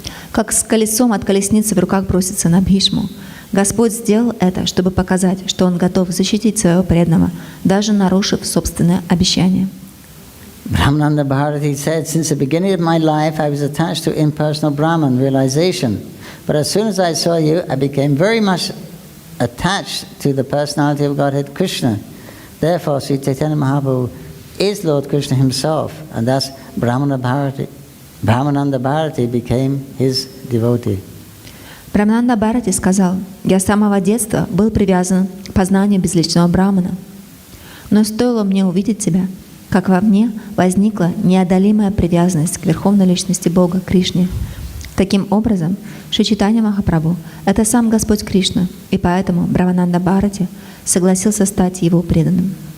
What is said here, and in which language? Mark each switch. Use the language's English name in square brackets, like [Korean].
[Russian] Как с колесом от колесницы в руках бросится на Бхишму. Господь сделал это, чтобы показать, что Он готов защитить своего преданного, даже нарушив собственное обещание. [English] Brahmananda Bharati said, since the beginning of my life I was attached to impersonal Brahman realization. But as soon as I saw you, I became very much attached to the personality of Godhead Krishna. Therefore, Sri Chaitanya Mahaprabhu is Lord Krishna himself, and thus Brahmananda Bharati became his devotee. [Russian] Брахмананда Бхарати сказал: «Я с самого детства был привязан к познанию безличного Брахмана. Но стоило мне увидеть тебя, как во мне возникла неодолимая привязанность к Верховной Личности Бога, Кришне. Таким образом, Шри Чайтанья Махапрабху — это сам Господь Кришна, и поэтому Брахмананда Бхарати согласился стать его преданным».